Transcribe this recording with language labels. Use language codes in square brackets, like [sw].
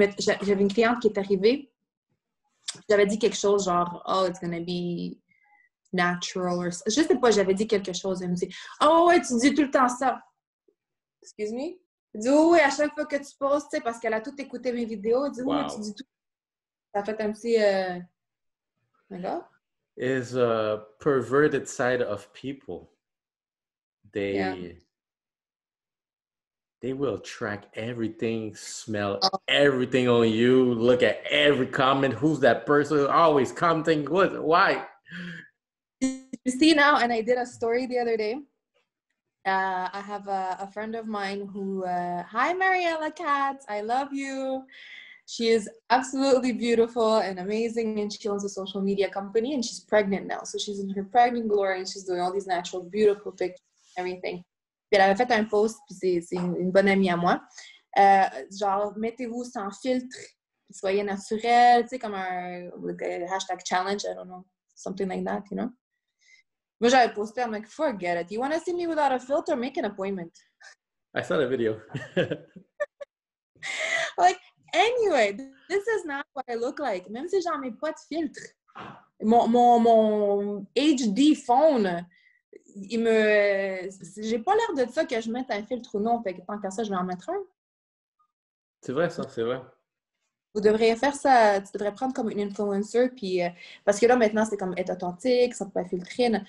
[fr] J'avais une cliente qui est arrivée, j'avais dit quelque chose genre « [en] Oh, it's gonna be natural » or... [fr] Je sais pas, j'avais dit quelque chose, elle me dit « Oh ouais, tu dis tout le temps ça. » [en] Excuse me? [fr] Elle dit « Oh oui, à chaque fois que tu postes, tu sais, parce qu'elle a tout écouté mes vidéos, elle dit « Oui, tu dis tout. » Ça a fait un petit... D'accord? [en] Is a perverted side of people. They will track everything, smell everything on you, look at every comment. Who's that person? Always commenting. Why? You see now, and I did a story the other day. I have a friend of mine who, hi Mariella Katz, I love you. She is absolutely beautiful and amazing, and she owns a social media company, and she's pregnant now. So she's in her pregnant glory, and she's doing all these natural, beautiful pictures and everything. [fr] Puis elle avait fait un post, puis c'est une bonne amie à moi. Genre, mettez-vous sans filtre, puis soyez naturel, tu sais, comme un hashtag challenge, [en] I don't know, something like that, you know? [fr] Moi, j'avais posté, [en] I'm like, forget it. You want to see me without a filter? Make an appointment. I saw the video. Like, anyway, this is not what I look like. [fr] Même si j'en mets pas de filtre. Mon HD phone, j'ai pas l'air de ça que je mette un filtre ou non. Fait que tant qu'à ça, je vais en mettre un. C'est vrai, ça, c'est vrai. Vous devriez faire ça, tu devrais prendre comme une influencer, puis parce que là, maintenant, c'est comme être authentique, ça peut pas filtrer.